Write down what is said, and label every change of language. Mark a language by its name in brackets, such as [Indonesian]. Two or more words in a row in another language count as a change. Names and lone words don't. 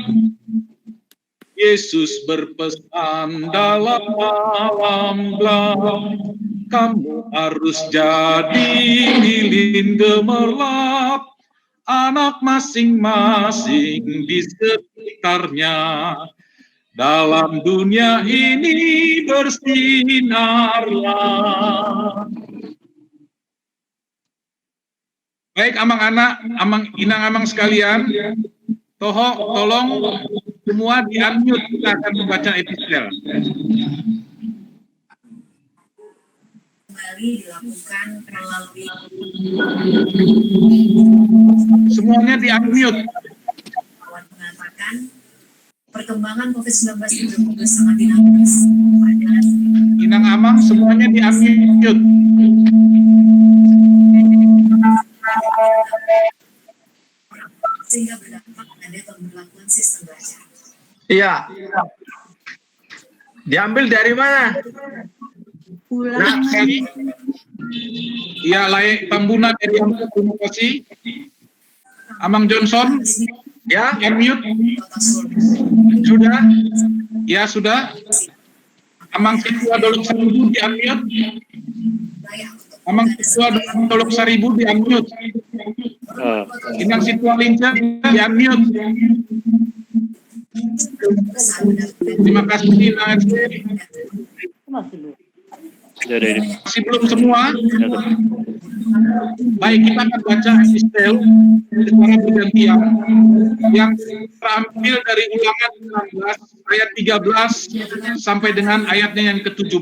[Indonesian] Yesus berpesan dalam malam gelap, kamu harus jadi lilin gemerlap, anak masing-masing di sekitarnya. Dalam dunia ini bersinarlah. Baik, amang anak, inang amang sekalian, tolong semua di-unmute, kita akan membaca epistel. Kembali dilakukan melalui semuanya di-unmute. Kawan mengatakan perkembangan COVID-19 juga sangat dinamis. Inang amang semuanya di-unmute. Sehingga berdampak pada pemberlakuan sistem baca. Iya. Diambil dari mana? Nah, ya, layak Tambuna dari Amang, terima kasih. Amang Johnson, ya, unmute. Sudah? Ya, sudah. Amang Situa Dolok Seribu di unmute. Amang Situa Dolok Seribu di unmute. Inang Situa Linca di unmute. Terima kasih Inang SD. Masih belum semua? Baik, kita akan baca epistel secara bergantian yang terambil dari Ulangan 16 ayat 13 sampai dengan ayatnya yang ke-17.